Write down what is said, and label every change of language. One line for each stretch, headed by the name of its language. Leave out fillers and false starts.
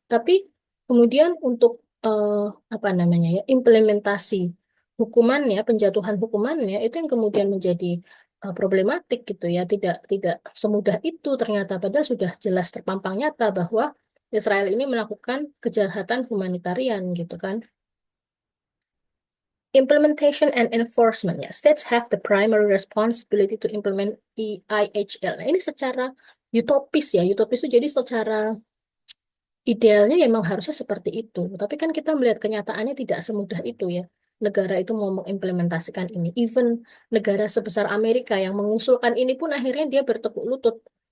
Indonesian: Tapi kemudian untuk eh, apa namanya ya, implementasi hukumannya, penjatuhan hukumannya itu yang kemudian menjadi problematik gitu ya. Tidak semudah itu ternyata, padahal sudah jelas terpampang nyata bahwa Israel ini melakukan kejahatan humanitarian gitu kan.
English: Implementation and enforcement ya. States have the primary responsibility to implement EIHL.
Indonesian: Nah, ini secara utopis ya. Utopis itu jadi secara idealnya ya memang harusnya seperti itu. Tapi kan kita melihat kenyataannya tidak semudah itu ya. Negara itu mau mengimplementasikan ini. Even negara sebesar Amerika yang mengusulkan ini pun akhirnya dia bertekuk lutut.